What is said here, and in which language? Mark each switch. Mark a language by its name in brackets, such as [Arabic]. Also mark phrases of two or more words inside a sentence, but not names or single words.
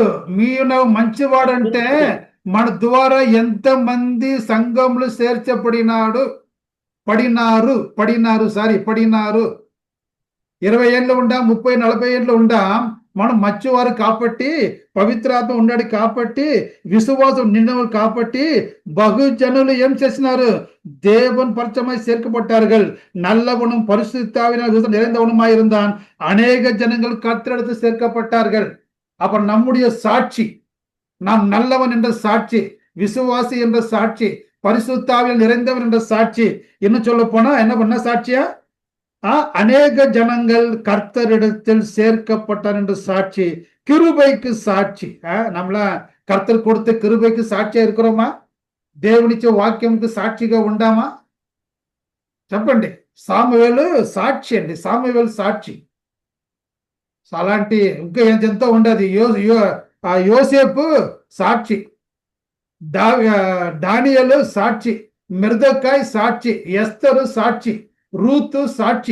[Telugu] మీరు మంచివాడు అంటే మన ద్వారా ఎంత మంది సంఘములు చేర్చబడినారు. పడినారు 20 ఏళ్ళు ఉండాం, 30, 40 ఏళ్ళు ఉండాం. మనం మంచివారు కాబట్టి, పవిత్రాత్మ ఉన్నాడు కాబట్టి, విశ్వాసం నిన్నవారు కాబట్టి బహుజనులు ఏం చేసినారు? [Tamil] தேவன் பரிச்சமாய் சேர்க்கப்பட்டார்கள். நல்லவனும் பரிசுத்தாவினால் நிறைந்தவனுமாய் இருந்தான். அநேக ஜனங்கள் கர்த்தரிடத்து சேர்க்கப்பட்டார்கள். அப்ப நம்முடைய சாட்சி, நாம் நல்லவன் என்ற சாட்சி, விசுவாசி என்ற சாட்சி, பரிசுத்தாவினால் நிறைந்தவன் என்ற சாட்சி. இன்னும் சொல்ல போனா என்ன பண்ண சாட்சியா? அநேக ஜனங்கள் கர்த்தரிடத்தில் சேர்க்கப்பட்டார் என்று சாட்சி, கிருபைக்கு சாட்சி. நம்மள கர்த்தர் கொடுத்த கிருபைக்கு சாட்சியா இருக்கிறோமா? [Telugu] దేవునిచ్చే వాక్యంకి సాక్షిగా ఉండామా? చెప్పండి. సామువేలు సాక్షి అండి, సామువేలు సాక్షి. అలాంటి ఇంకా ఎంతో ఉండదు. యోసేపు సాక్షి, దానియేలు సాక్షి, మిర్దకాయ్ సాక్షి, ఎస్తరు సాక్షి, రూతు సాక్షి.